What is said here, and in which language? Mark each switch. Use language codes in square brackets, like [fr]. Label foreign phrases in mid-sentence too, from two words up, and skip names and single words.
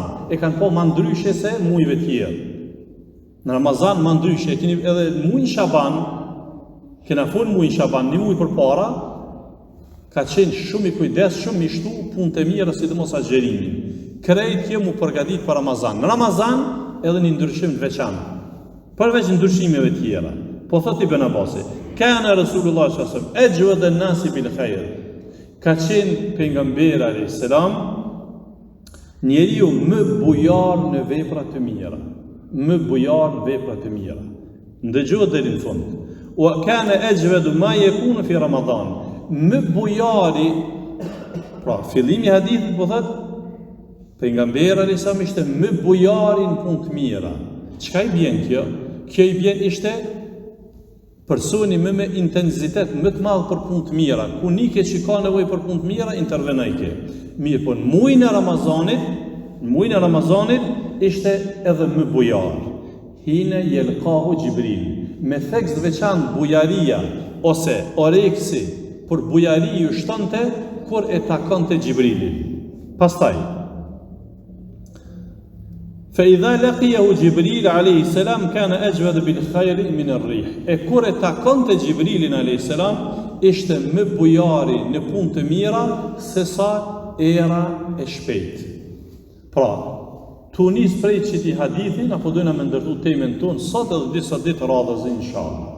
[sq] E kanë pa më ndryshe se muajve të tjerë. Në Ramazan më ndryshe, keni edhe muajin Shaban, kena fol muajin Shaban, një muaj përpara, ka qenë shumë i kujdesshëm, i shtu punë të mira, sidomos agjerimin. Krejt jemi u përgatit për Ramazan. Në Ramazan edhe një ndryshim të veçantë. Përveç ndryshimeve tjera. Po thot [ar] Ibn Abbasi, كان رسول الله صلى الله عليه وسلم أجود الناس بالخير. [sq] Ka qenë pejgamberi [ar] عليه السلام [sq] njeriu më bujar në vepra të mira. Më bujar në vepra të mira. Ndëgjohet deri në fund. [ar] وكان أجود ما يكون في رمضان. [sq] Më bujari, pra fillimi i hadithit po thot pejgamberi [ar] عليه السلام [sq] ishte më bujari në punë të mira. Çka i bjen kjo? Kjo i bjen ishte personi me intensitet më të madh për punë të mira. Ku nike që ka nevojë për punë të mira, intervenojke. Mirë, po në muajin e Ramazanit ishte edhe më bujar. [ar] حين يلقاه جبريل. [sq] Me thekst veçantë bujaria ose oreksi për bujari ju shtonte kur e takonte Jibrilin. [ar] Pastaj فإذا لقيه جبريل عليه السلام كان أجود بالخير من الريح. [sq] E kur e takonte Gjibrilin [ar] عليه السلام, [sq] ishte më bujari në punë të mira se sa era e shpejt. Pra, tu nis prej çiti hadithin, apo dojna me ndërtu temën tonë sot edhe disa ditë radhës inshallah.